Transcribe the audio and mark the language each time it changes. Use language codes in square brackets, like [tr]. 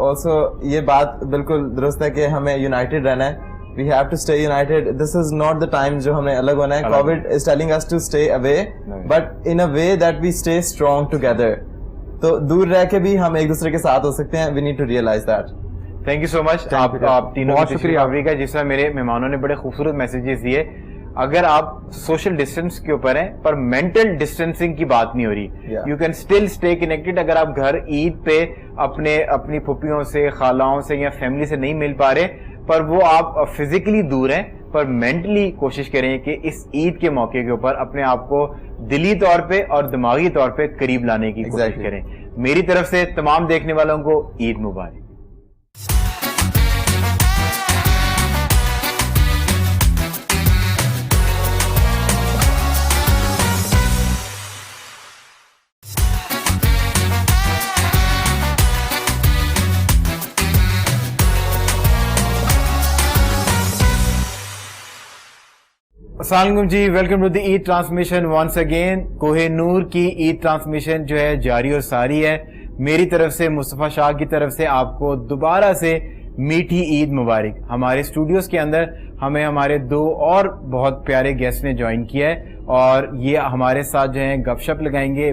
[ur] Also یہ بات بالکل درست ہے کہ ہمیں یونائٹیڈ رہنا ہے. [en] We have to stay united. This is not the time [ur] جو ہمیں الگ ہونا ہے. [en] COVID is telling us to stay away, but in a way that we stay strong together. [ur] تو دور رہ کے بھی ہم ایک دوسرے کے ساتھ ہو سکتے ہیں. [en] We need to realize that. Thank you so much. [ur] آپ تینوں کا شکریہ. جس طرح میرے مہمانوں نے بڑے خوبصورت میسیجز دیے. اگر آپ سوشل ڈسٹینس کے اوپر ہیں پر مینٹل ڈسٹینسنگ کی بات نہیں ہو رہی, [en] You can still stay connected. [ur] اگر آپ گھر عید پہ اپنی پھپھیوں سے, خالاؤں سے یا فیملی سے نہیں مل پا رہے, پر وہ آپ فزیکلی دور ہیں پر مینٹلی کوشش کریں کہ اس عید کے موقع کے اوپر اپنے آپ کو دلی طور پہ اور دماغی طور پہ قریب لانے کی کوشش کریں. میری طرف سے تمام دیکھنے والوں کو عید مبارک. [ar] السلام علیکم [en] جی, welcome to the Eid transmission once again. [ur] Koh Noor کی عید ٹرانسمیشن جو ہے جاری اور ساری ہے. میری طرف سے, مصطفیٰ شاہ کی طرف سے آپ کو دوبارہ سے میٹھی عید مبارک. ہمارے اسٹوڈیوز کے اندر ہمیں ہمارے 2 اور بہت پیارے گیسٹ نے جوائن کیا ہے اور یہ ہمارے ساتھ جو ہیں گپ شپ لگائیں گے.